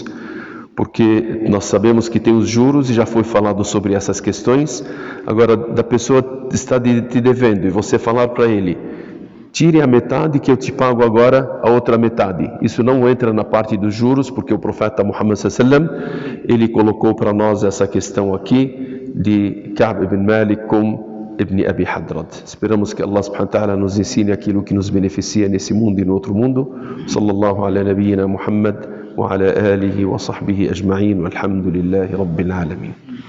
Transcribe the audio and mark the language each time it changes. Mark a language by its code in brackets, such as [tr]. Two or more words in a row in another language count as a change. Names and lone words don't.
[pt] Porque nós sabemos que tem os juros e já foi falado sobre essas questões. Agora, da pessoa está te devendo e você falar para ele, tire a metade que eu te pago agora a outra metade. Isso não entra na parte dos juros, porque o profeta Muhammad [ar] صلى الله عليه وسلم, [pt] ele colocou para nós essa questão aqui de Ka'b ibn Malik com Ibn Abi Hadrat. Esperamos que Allah [ar] سبحانه وتعالى [pt] nos ensine aquilo que nos beneficia nesse mundo e no outro mundo. [ar] صلى الله على نبينا محمد وعلى آله وصحبه أجمعين والحمد لله رب العالمين.